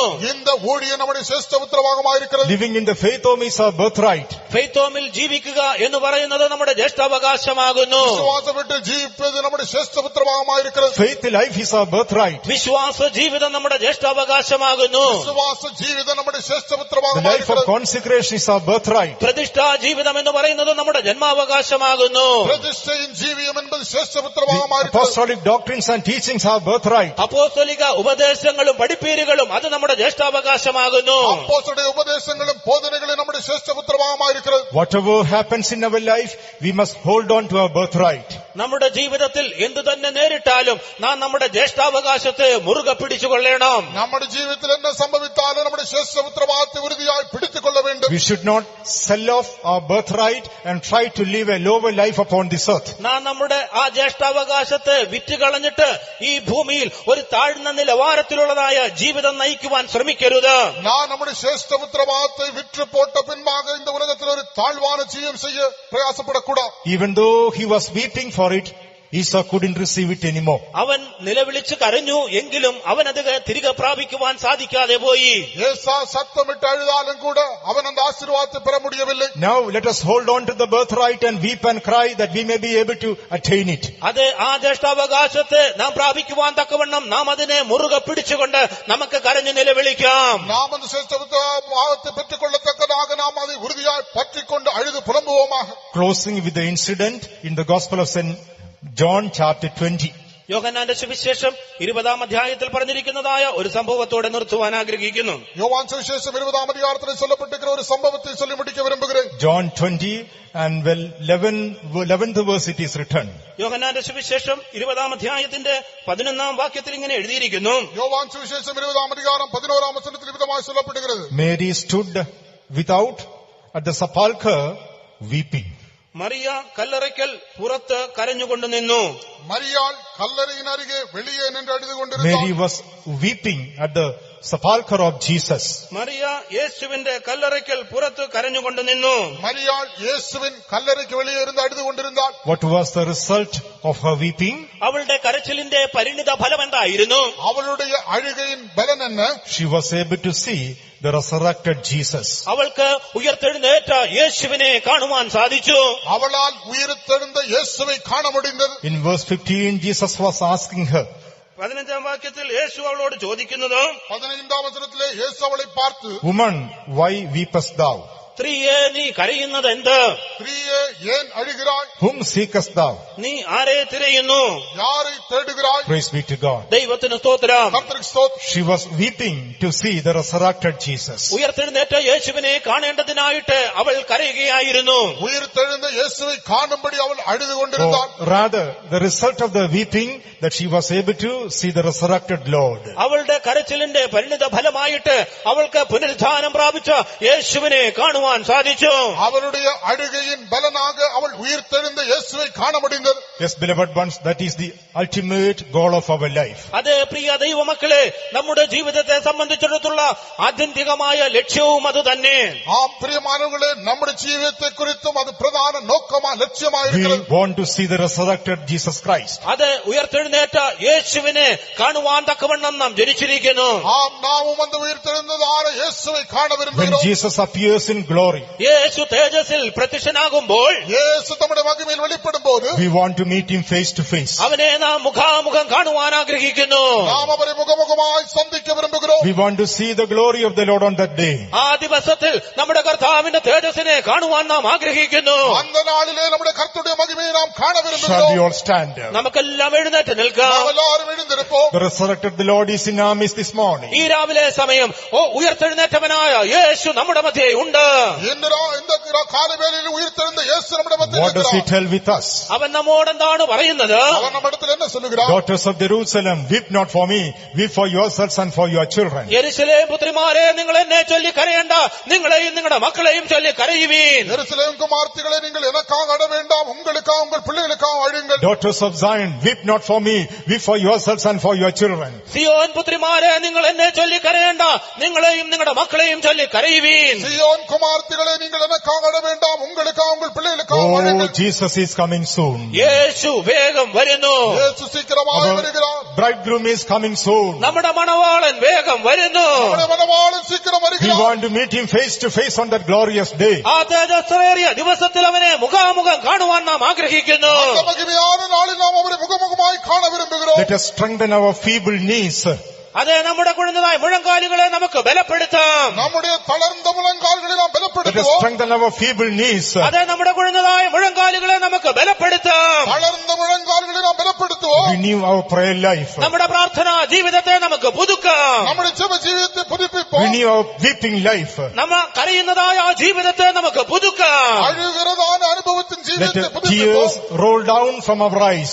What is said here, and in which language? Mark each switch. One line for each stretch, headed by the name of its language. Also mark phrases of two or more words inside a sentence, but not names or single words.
Tamil: இந்த ஊழியம் நம்முடைய சிரேஷ்ட புத்திர பாகமாயிருக்கிறது.
English: Living in the faith home is our birthright.
Malayalam: ഫെയ്ത്തോമിൽ ജീവിക്കുക എന്ന് പറയുന്നത് നമ്മുടെ ജ്യേഷ്ഠാവകാശമാകുന്നു.
Tamil: விசுவாசம் விட்டு ஜீவிப்பது நம்முடைய சிரேஷ்ட புத்திர பாகமாயிருக்கிறது.
English: Faith life is our birthright.
Malayalam: വിശ്വാസ ജീവിതം നമ്മുടെ ജ്യേഷ്ഠാവകാശമാകുന്നു.
Tamil: விசுவாச ஜீவிதம் நம்முடைய சிரேஷ்ட புத்திர
English: The life of
Tamil: பாகமாயிருக்கிறது.
English: consecration is our birthright.
Malayalam: പ്രതിഷ്ഠാ ജീവിതം എന്ന് പറയുന്നത് നമ്മുടെ ജന്മാവകാശമാകുന്നു.
Tamil: பிரதிஷ்டையின் ஜீவியம் என்பது சிரேஷ்ட புத்திர
English: The
Tamil: பாகமாயிருக்கிறது.
English: apostolic doctrines and teachings are birthright.
Malayalam: അപ്പോസ്തലിക ഉപദേശങ്ങളും പഠിപ്പീരുകളും അത് നമ്മുടെ ജ്യേഷ്ഠാവകാശമാകുന്നു.
Tamil: அப்போஸ்தலருடைய உபதேசங்களும் போதனைகளும் நம்முடைய சிரேஷ்ட புத்திர பாகமாயிருக்கிறது.
English: Whatever happens in our life, we must hold on to our birthright.
Malayalam: നമ്മുടെ ജീവിതത്തിൽ എന്തു തന്നെ നേരിട്ടാലും നാം നമ്മുടെ ജ്യേഷ്ഠാവകാശത്തെ മുറുകെ പിടിച്ചുകൊള്ളണം.
Tamil: நம்முடைய ஜீவிதத்தில் என்ன சம்பவித்தாலும் நம்முடைய சிரேஷ்ட புத்திர பாகத்தை உறுதியாய் பிடித்துக் கொள்ள வேண்டும்.
English: We should not sell off our birthright and try to live a lower life upon this earth.
Malayalam: നാം നമ്മുടെ ആ ജ്യേഷ്ഠാവകാശത്തെ വിറ്റുകളഞ്ഞിട്ട് ഈ ഭൂമിയിൽ ഒരു താഴ്ന്ന നിലവാരത്തിലുള്ളതായ ജീവിതം നയിക്കുവാൻ ശ്രമിക്കരുത്.
Tamil: நான் நம்முடைய சிரேஷ்ட புத்திர பாகத்தை விற்று போட்ட பின்பாக இந்த உலகத்தில் ஒரு தாழ்வான ஜீவம் செய்ய பிரயாசப்படக்கூடாது.
English: Even though he was weeping for it, Esau couldn't receive it anymore.
Malayalam: അവൻ നിലവിളിച്ച് കരഞ്ഞു, എങ്കിലും അവൻ അത് തിരികെ പ്രാപിക്കുവാൻ സാധിക്കാതെ പോയി.
Tamil: ஏசா சத்தமிட்டு அழுதாலும் கூட அவன் அந்த ஆசீர்வாதத்தை பெற முடியவில்லை.
English: Now let us hold on to the birthright and weep and cry that we may be able to attain it.
Malayalam: അത് ആ ജ്യേഷ്ഠാവകാശത്തെ നാം പ്രാപിക്കുവാൻ തക്കവണ്ണം നാം അതിനെ മുറുകെ പിടിച്ചുകൊണ്ട് നമുക്ക് കരഞ്ഞു നിലവിളിക്കാം.
Tamil: நாம் அந்த சிரேஷ்ட புத்திர பாகத்தை பெற்றுக் கொள்ளத்தக்கதாக நாம் அதை உறுதியாய் பற்றிக் கொண்டு அழுது புலம்புவோமாக.
English: Closing with the incident in the Gospel of St. John chapter 20.
Malayalam: യോഹന്നാന്റെ സുവിശേഷം 20-ാം അധ്യായത്തിൽ പറഞ്ഞിരിക്കുന്നതായ ഒരു സംഭവത്തോടെ നിർത്തുവാൻ ആഗ്രഹിക്കുന്നു.
Tamil: யோவான் சுவிசேஷம் 20ஆம் அதிகாரத்தில் சொல்லப்பட்டிருக்கிற ஒரு சம்பவத்தை சொல்லி முடிக்க விரும்புகிறேன்.
English: John 20 and 11th verse it is written.
Malayalam: യോഹന്നാന്റെ സുവിശേഷം 20-ാം അധ്യായത്തിന്റെ 11-ാം വാക്യത്തിൽ ഇങ്ങനെ എഴുതിയിരിക്കുന്നു.
Tamil: யோவான் சுவிசேஷம் 20ஆம் அதிகாரம் 11ஆம் வசனத்தில் விதமாய் சொல்லப்படுகிறது.
English: Mary stood without at the sepulchre weeping.
Malayalam: മറിയ കല്ലറയ്ക്കൽ പുറത്ത് കരഞ്ഞുകൊണ്ട് നിന്നു.
Tamil: மரியாள் கல்லறையின் அருகே வெளியே நின்று அழுது
English: Mary
Tamil: கொண்டிருந்தாள்.
English: was weeping at the sepulchre of Jesus.
Malayalam: മറിയ യേശുവിന്റെ കല്ലറയ്ക്കൽ പുറത്ത് കരഞ്ഞുകൊണ്ട് നിന്നു.
Tamil: மரியாள் இயேசுவின் கல்லறைக்கு வெளியே இருந்து அழுது கொண்டிருந்தாள்.
English: What was the result of her weeping?
Malayalam: അവളുടെ കരച്ചിലിന്റെ പരിണിത ഫലം എന്തായിരുന്നു?
Tamil: அவளுடைய அழுகையின் பலன் என்ன?
English: She was able to see the resurrected Jesus.
Malayalam: അവൾക്ക് ഉയർത്തെഴുന്നേറ്റ യേശുവിനെ കാണുവാൻ സാധിച്ചു.
Tamil: அவளால் உயிர்த்தெழுந்த இயேசுவை காண முடிந்தது.
English: In verse 15, Jesus was asking her,
Malayalam: 15-ാം വാക്യത്തിൽ യേശു അവളോട് ചോദിക്കുന്നത്,
Tamil: 15ஆம் வசனத்திலே இயேசு அவளை பார்த்து,
English: Woman, why weepest thou?
Malayalam: സ്ത്രീയെ നീ കരയുന്നത് എന്ത്?
Tamil: ஸ்திரீயே ஏன் அழுகிறாய்?
English: Whom seekest thou?
Malayalam: നീ ആരെ തിരയുന്നു?
Tamil: யாரை தேடுகிறாய்?
English: Praise be to God.
Malayalam: ദൈവത്തിന് സ്തോത്രം.
Tamil: கர்த்தருக்கு ஸ்தோத்திரம்.
English: She was weeping to see the resurrected Jesus.
Malayalam: ഉയർത്തെഴുന്നേറ്റ യേശുവിനെ കാണേണ്ടതിനായിട്ട് അവൾ കരയുകയായിരുന്നു.
Tamil: உயிர்த்தெழுந்த இயேசுவை காணும்படி அவள் அழுது கொண்டிருந்தாள்.
English: Or rather, the result of the weeping, that she was able to see the resurrected Lord.
Malayalam: അവളുടെ കരച്ചിലിന്റെ പരിണിത ഫലമായിട്ട് അവൾക്ക് പുനരുത്ഥാനം പ്രാപിച്ച യേശുവിനെ കാണുവാൻ സാധിച്ചു.
Tamil: அவளுடைய அழுகையின் பலனாக அவள் உயிர்த்தெழுந்த இயேசுவை காண முடிந்தது.
English: Yes, beloved ones, that is the ultimate goal of our life.
Malayalam: അതെ പ്രിയ ദൈവമക്കളെ, നമ്മുടെ ജീവിതത്തെ സംബന്ധിച്ചിടത്തുള്ള ആത്യന്തികമായ ലക്ഷ്യവും അത് തന്നെ.
Tamil: ஆம் பிரியமானவர்களே, நம்முடைய ஜீவிதத்தை குறித்தும் அது பிரதான நோக்கமா லட்சியமா
English: We
Tamil: இருக்கிறது.
English: want to see the resurrected Jesus Christ.
Malayalam: അത് ഉയർത്തെഴുന്നേറ്റ യേശുവിനെ കാണുവാൻ തക്കവണ്ണം നാം ജനിച്ചിരിക്കുന്നു.
Tamil: ஆம், நாமும் அந்த உயிர்த்தெழுந்ததான இயேசுவை காண
English: When
Tamil: விரும்புகிறோம்.
English: Jesus appears in glory,
Malayalam: യേശു തേജസ്സിൽ പ്രത്യക്ഷനാകുമ്പോൾ
Tamil: இயேசு தம்முடைய மகிமையில் வெளிப்படும் போது
English: we want to meet him face to face.
Malayalam: അവനെ നാം മുഖാമുഖം കാണുവാൻ ആഗ്രഹിക്കുന്നു.
Tamil: நாம் அவரை முகமுகமாய் சந்திக்க விரும்புகிறோம்.
English: We want to see the glory of the Lord on that day.
Malayalam: ആ ദിവസത്തിൽ നമ്മുടെ കർത്താവിന്റെ തേജസ്സിനെ കാണുവാൻ നാം ആഗ്രഹിക്കുന്നു.
Tamil: அந்த நாளிலே நம்முடைய கர்த்தருடைய மகிமையை நாம் காண
English: Shall we
Tamil: விரும்புகிறோம்.
English: all stand?
Malayalam: നമുക്കെല്ലാം എഴുന്നേറ്റ് നിൽക്കാം.
Tamil: நாம் எல்லாரும் எழுந்திருப்போம்.
English: The resurrected the Lord is in our midst this morning.
Malayalam: ഈ രാവിലെ സമയം ഉയർത്തെഴുന്നേറ്റവനായ യേശു നമ്മുടെ മധ്യേ ഉണ്ട്.
Tamil: இந்த காலவேளையில் உயிர்த்தெழுந்த இயேசு நம்முடைய மத்தியில்
English: What does he
Tamil: இருக்கிறார்.
English: tell with us?
Malayalam: അവൻ നമ്മോട് എന്താണ് പറയുന്നത്?
Tamil: அவர் நம்மிடத்தில் என்ன சொல்லுகிறார்?
English: Daughters of Jerusalem, weep not for me, weep for yourselves and for your children.
Malayalam: യെരൂശലേം പുത്രിമാരെ, നിങ്ങൾ എന്നെ ചൊല്ലി കരയണ്ട, നിങ്ങളെയും നിങ്ങളുടെ മക്കളെയും ചൊല്ലി കരയുവീൻ.
Tamil: எருசலேம் குமார்த்திகளே, நீங்கள் எனக்காக அழ வேண்டாம், உங்களுக்காக உங்கள் பிள்ளைகளுக்காக அழுங்கள்.
English: Daughters of Zion, weep not for me, weep for yourselves and for your children.
Malayalam: സിയോൻ പുത്രിമാരെ, നിങ്ങൾ എന്നെ ചൊല്ലി കരയണ്ട, നിങ്ങളെയും നിങ്ങളുടെ മക്കളെയും ചൊല്ലി കരയുവീൻ.
Tamil: சீயோன் குமார்த்திகளே, நீங்கள் எனக்காக அழ வேண்டாம், உங்களுக்காக உங்கள் பிள்ளைகளுக்காக
English: Oh,
Tamil: அழுங்கள்.
English: Jesus is coming soon.
Malayalam: യേശു വേഗം വരുന്നു.
Tamil: இயேசு சீக்கிரமாக வருகிறார்.
English: Bridegroom is coming soon.
Malayalam: നമ്മുടെ മണവാളൻ വേഗം വരുന്നു.
Tamil: நம்முடைய மணவாளன் சீக்கிரம்
English: We
Tamil: வருகிறார்.
English: want to meet him face to face on that glorious day.
Malayalam: ആ തേജസ്സേറിയ ദിവസത്തിൽ അവനെ മുഖാമുഖം കാണുവാൻ നാം ആഗ്രഹിക്കുന്നു.
Tamil: அந்த மகிமையான நாளில் நாம் அவரை முகமுகமாய் காண விரும்புகிறோம்.
English: Let us strengthen our feeble knees.
Malayalam: അതെ, നമ്മുടെ കുഴഞ്ഞതായ മുഴങ്കാലുകളെ നമുക്ക് ബലപ്പെടുത്താം.
Tamil: நம்முடைய தளர்ந்த முழங்கால்களை நாம்
English: Let us
Tamil: பலப்படுத்துவோம்.
English: strengthen our feeble knees.
Malayalam: അതെ, നമ്മുടെ കുഴഞ്ഞതായ മുഴങ്കാലുകളെ നമുക്ക് ബലപ്പെടുത്താം.
Tamil: தளர்ந்த முழங்கால்களை நாம் பலப்படுத்துவோம்.
English: Renew our prayer life.
Malayalam: നമ്മുടെ പ്രാർത്ഥനാ ജീവിതത്തെ നമുക്ക് പുതുക്കാം.
Tamil: நம்முடைய ஜெப ஜீவிதத்தை புதுப்பிப்போம்.
English: Renew our weeping life.
Malayalam: നമ്മ കരയുന്നതായ ആ ജീവിതത്തെ നമുക്ക് പുതുക്കാം.
Tamil: அழுகிறதான அனுபவத்தின்
English: Let
Tamil: ஜீவிதத்தை
English: the
Tamil: புதுப்பிப்போம்.
English: tears roll down from our eyes.